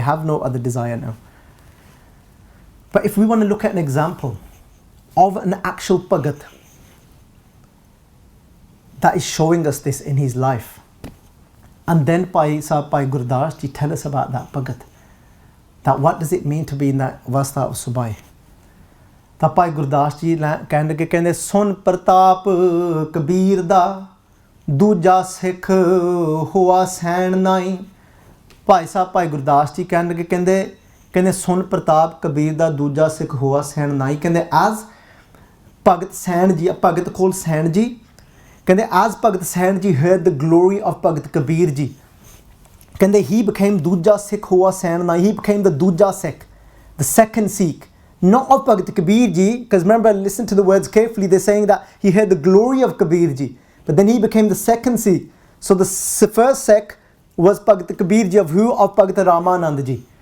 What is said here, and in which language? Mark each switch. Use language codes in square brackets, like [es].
[en] They have no other desire now. But if we want to look at an example of an actual Bhagat that is showing us this in his life, and then Pai Gurdas Ji tell us about that Bhagat, that what does it mean to be in that avastha of Subhaee. [pa] ਤਾਂ ਭਾਈ ਗੁਰਦਾਸ ਜੀ ਕਹਿਣ ਲੱਗੇ, ਕਹਿੰਦੇ ਸੁਨ ਪ੍ਰਤਾਪ ਕਬੀਰ ਦਾ ਦੂਜਾ ਸਿੱਖ ਹੋਆ ਸੈਣ ਨਾਈ. ਭਾਈ ਸਾਹਿਬ ਭਾਈ ਗੁਰਦਾਸ ਜੀ ਕਹਿਣ ਲੱਗੇ, ਕਹਿੰਦੇ ਸੁਨ ਪ੍ਰਤਾਪ ਕਬੀਰ ਦਾ ਦੂਜਾ ਸਿੱਖ ਹੋਆ ਸੈਣ ਨਾਈ. ਕਹਿੰਦੇ ਐਜ਼ ਭਗਤ ਸੈਣ ਜੀ, ਭਗਤ ਕੋਲ ਸੈਣ ਜੀ, ਕਹਿੰਦੇ ਐਜ਼ ਭਗਤ ਸੈਣ ਜੀ [en] heard the glory of [pa] Bhagat Kabir ji, ਕਹਿੰਦੇ [en] he became [pa] ਦੂਜਾ ਸਿੱਖ ਹੋਆ ਸੈਣ ਨਾਈ. [en] He became the [pa] ਦੂਜਾ ਸਿੱਖ, [en] the second Sikh. Not of Bhagat Kabir Ji, because remember, listen to the words carefully. They're saying that he heard the glory of Kabir Ji, but then he became the second Sikh. So the first Sikh was Bhagat Kabir Ji of who? Of Bhagat Ramanand Ji.